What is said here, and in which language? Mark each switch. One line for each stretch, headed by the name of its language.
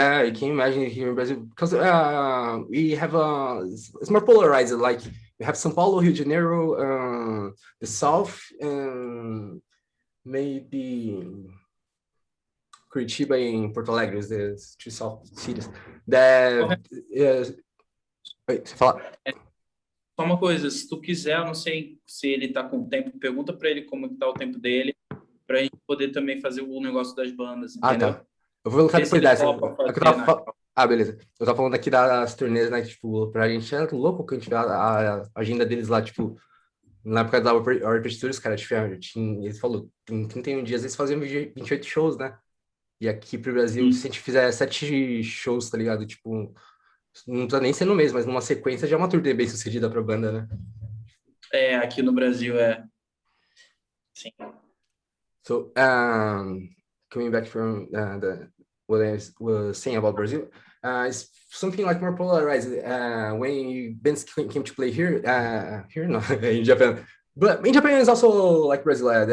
English: Yeah, I can imagine here in Brazil because we have it's more polarized. Like we have São Paulo, Rio de Janeiro, the South, and maybe Curitiba and Porto Alegre, the two South cities. That wait,
Portuguese: fala. Só uma coisa, se tu quiser, eu não sei se ele tá com tempo, pergunta para ele como que tá o tempo dele, pra gente poder também fazer o negócio das bandas, entendeu? Tá. Eu vou perguntar depois dessa. Beleza. Eu tava falando aqui das turnês, né? Tipo, pra gente é louco que a gente vê a agenda deles lá, tipo, na época da Orquestra, cara, eles falou, em 31 dias eles faziam 28 shows, né? E aqui pro Brasil, se a gente fizer 7 shows, tá ligado? Tipo, não tá nem sendo o mesmo, mas numa sequência já é uma turnê bem sucedida pra banda, né? É, aqui no Brasil é. Sim.
English: So, coming back from what I was saying about Brazil, it's something like more polarized. When bands came to play here no, in Japan, but in Japan is also like Brazil.